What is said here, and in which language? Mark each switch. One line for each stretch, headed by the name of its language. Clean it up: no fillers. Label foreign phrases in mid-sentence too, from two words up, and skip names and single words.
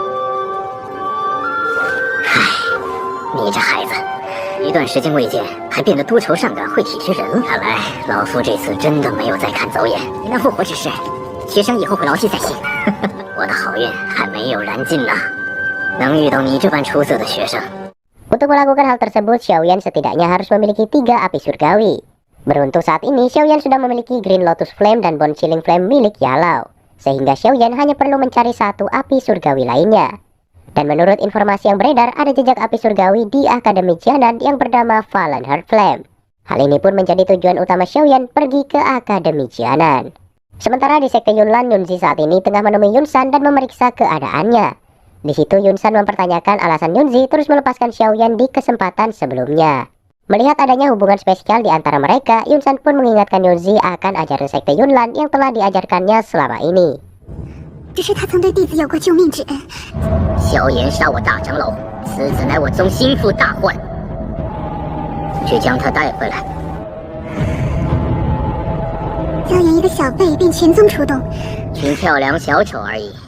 Chinese: 唉，你这孩子，一段时间未见，还变得多愁善感、会体贴人了。看来老夫这次真的没有再看走眼。您的复活之事，学生以后会牢记在心。我的好运还没有燃尽呢，能遇到你这般出色的学生。
Indonesian: Untuk melakukan hal tersebut, Xiaoyan setidaknya harus memiliki 3 api surgawi. Beruntung saat ini Xiaoyan sudah memiliki Green Lotus Flame dan Bone Chilling Flame milik Yalao, sehingga Xiaoyan hanya perlu mencari 1 api surgawi lainnya. Dan menurut informasi yang beredar, ada jejak api surgawi di Akademi Jianan yang bernama Fallen Heart Flame. Hal ini pun menjadi tujuan utama Xiaoyan pergi ke Akademi Jianan. Sementara di Sekte Yunlan, Yunzi saat ini tengah menemui Yunsan dan memeriksa keadaannya. Di situ Yunsan mempertanyakan alasan Yunzi terus melepaskan Xiaoyan di kesempatan sebelumnya. Melihat adanya hubungan spesial di antara mereka, Yunsan pun mengingatkan Yunzi akan ajaran Sekte Yunlan yang telah diajarkannya selama ini.
Chinese: 这是他曾对弟子有过救命之恩。萧炎杀我大长老，此子乃我宗心腹大患，去将他带回来。萧炎一个小辈便全宗出动，群跳梁小丑而已。